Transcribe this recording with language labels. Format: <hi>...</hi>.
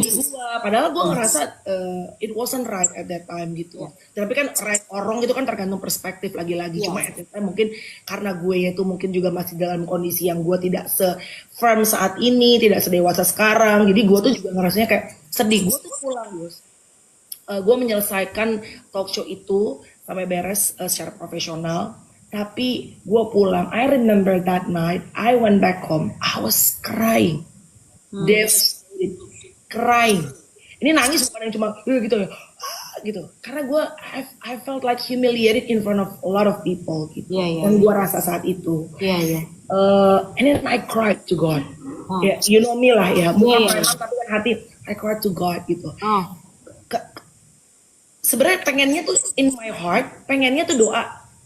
<id>Gua padahal gue ngerasa</id> <en>it wasn't right at that time</en> <id>gitu. Tapi kan</id> <en>right or wrong</en> <id>itu kan tergantung perspektif lagi-lagi. Cuma</id> <en>at that time</en> <id>mungkin karena gue itu mungkin juga masih dalam kondisi yang gue tidak se-firm saat ini, tidak sedewasa sekarang. Jadi gue tuh juga ngerasanya kayak sedih. Gue tuh pulang, Gus. Gue menyelesaikan talk show itu sampai beres secara profesional. Tapi gue pulang,</id> <en>I remember that night, I went back home, I was crying, devastated, crying.</en> <id>Ini nangis bukan yang cuma gitu ya, gitu. Karena gue,</id> <en>I felt like humiliated in front of a lot of people</en> <id>gitu. Dan gue rasa saat itu.</id> <en>And then I cried to God.</en> <id>Ya,</id> <en>you know me</en> <id>lah ya, bukan preman tapi kan hati,</id> <en>I cried to God</en> <id>gitu. Sebenarnya pengennya tuh</id> <en>in my heart,</en> <id>pengennya tuh doa.</id>